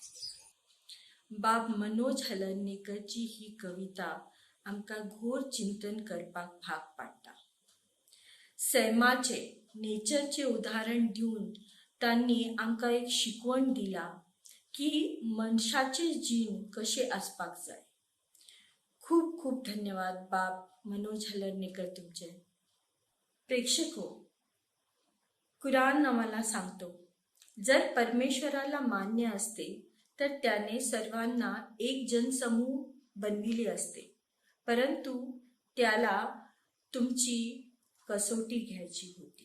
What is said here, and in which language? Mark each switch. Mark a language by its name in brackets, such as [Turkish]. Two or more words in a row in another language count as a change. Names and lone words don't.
[Konkani] बाब मनोज हलर्णेकरची ही कविता आमकां घोर चिंतन करपाक भाग पाडटा. सैमाचे नेचरचे उदाहरण दिवन तांणी आमकां एक शिकवण दिला की मनशाचे जीण कशे आसपाक जाय. खूप खूप धन्यवाद बाब मनोज हलर्णेकर तुमचे. [Marathi] प्रेक्षको, कुराण आम्हाला सांगतो, जर परमेश्वराला मान्य असते तर त्याने सर्वांना एक जनसमूह बनविले असते, परंतु त्याला तुमची कसोटी घ्यायची होती.